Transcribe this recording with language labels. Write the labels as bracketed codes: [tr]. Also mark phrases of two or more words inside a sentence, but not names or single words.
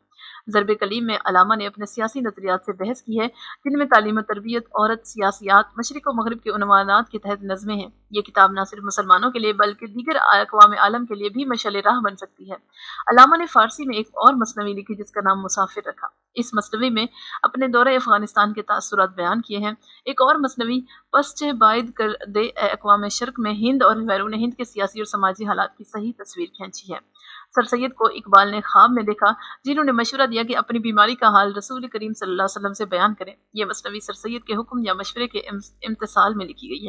[ur] ضرب کلیم میں علامہ نے اپنے سیاسی نظریات سے بحث کی ہے، جن میں تعلیم و تربیت، عورت، سیاسیات، مشرق و مغرب کے عنوانات کے تحت نظمیں ہیں۔ یہ کتاب نہ صرف مسلمانوں کے لیے بلکہ دیگر اقوام عالم کے لیے بھی مشعل راہ بن سکتی ہے۔ علامہ نے فارسی میں ایک اور مثنوی لکھی جس کا نام مسافر رکھا۔ اس مثنوی میں اپنے دورہ افغانستان کے تاثرات بیان کیے ہیں۔ ایک اور مثنوی پس چہ باید کر دے اے اقوام شرق میں ہند اور بیرون ہند کے سیاسی اور سماجی حالات کی صحیح تصویر کھینچی ہے۔ سر سید کو اقبال نے خواب میں دیکھا، جنہوں نے مشورہ دیا کہ اپنی بیماری کا حال رسول کریم صلی اللہ علیہ وسلم سے بیان کریں۔ یہ مثنوی سر سید کے حکم یا مشورے کے امتثال میں لکھی گئی ہے۔